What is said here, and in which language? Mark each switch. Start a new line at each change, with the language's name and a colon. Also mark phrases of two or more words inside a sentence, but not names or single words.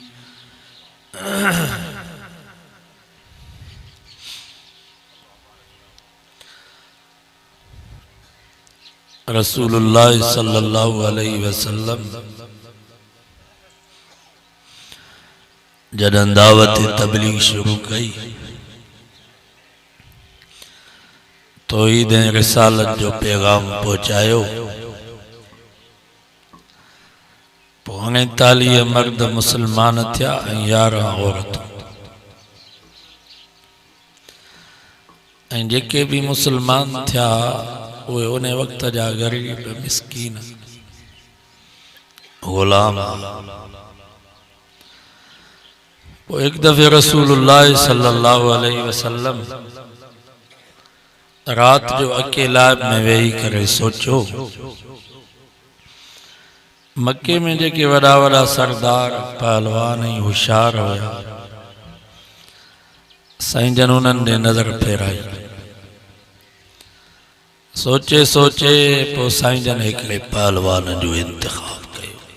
Arabic: رسول الله صلى الله عليه وسلم
Sindhi: जॾहिं दावत तबलीग शुरू कई तौहीद रिसालत जो पैगाम पहुंचायो। 39 मर्द मुसलमान थिया ऐं 11 औरतूं ऐं जेके भी मुसलमान थिया उहे उन वक्त जा गरीब मिस्कीन गुलाम। एक दफे
Arabic: رسول الله صلى الله عليه وسلم
Sindhi: रात जो अकेला में वेही करे सोचो मक्के में जेके वड़ा वड़ा सरदार पहलवान ऐं होशियार हुया साईं जन उन्हनि ॾे नज़र फेराई। सोचे सोचे पो साईं जन हिकिड़े पहलवान जो इंतखाब कयो।